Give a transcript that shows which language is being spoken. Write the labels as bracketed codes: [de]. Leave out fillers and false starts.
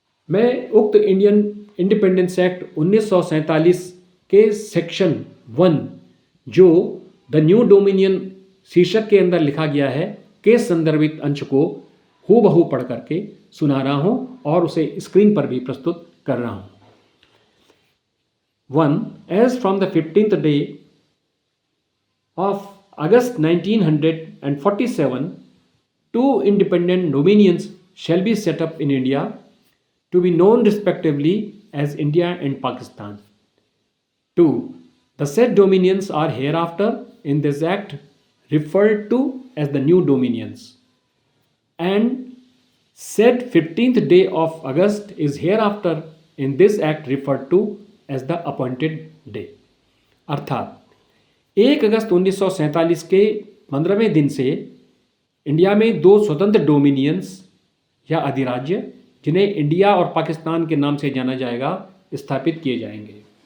[hi] मैं उक्त Indian independence act 1947 के सेक्शन 1, जो द न्यू डोमिनियन शीर्षक के अंदर लिखा गया है, के संदर्भित अंश को हूबहू पढ़ करके सुना रहा हूं और उसे स्क्रीन पर भी प्रस्तुत कर रहा हूं। 1. [en] As from the 15th day of August 1947, 2 independent dominions shall be set up in India, to be known respectively as India and Pakistan. 2. The said dominions are hereafter in this act referred to as the new dominions, and said 15th day of August is hereafter in this act referred to as the appointed day. [hi] अर्थात 1 अगस्त 1947 के 15वें दिन से India में 2 स्वतंत्र dominions या अधिराज्य, जिन्हें India और पाकिस्तान के नाम से जाना जाएगा, स्थापित किए जाएंगे।